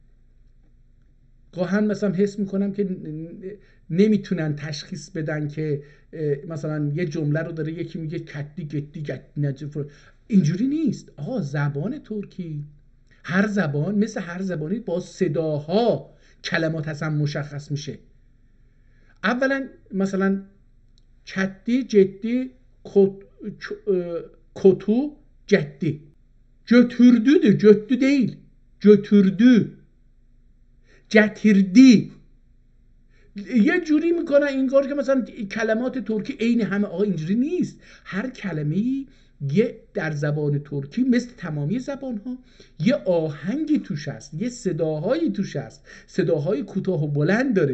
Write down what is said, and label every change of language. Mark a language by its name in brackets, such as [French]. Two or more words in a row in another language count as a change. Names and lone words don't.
[Persian] گاهن مثلا حس میکنم که نمیتونن تشخیص بدن که مثلا یه جمله رو داره یکی میگه کتی گتی گتی، اینجوری نیست. آقا زبان ترکی، هر زبان مثل هر زبانی با صداها کلمات اصلا مشخص میشه. اولا مثلا کتی جدی کتو جدی، [Turkish] götürdü جتو değil götürdü جتیردی. [Persian] یه جوری میکنن انگار که مثلا کلمات ترکی عین همه. آقا اینجوری نیست. هر کلمه‌ای یه در زبان ترکی مثل تمامی زبان‌ها یه آهنگی توش هست، یه صداهایی توش هست، صداهای کوتاه و بلند داره.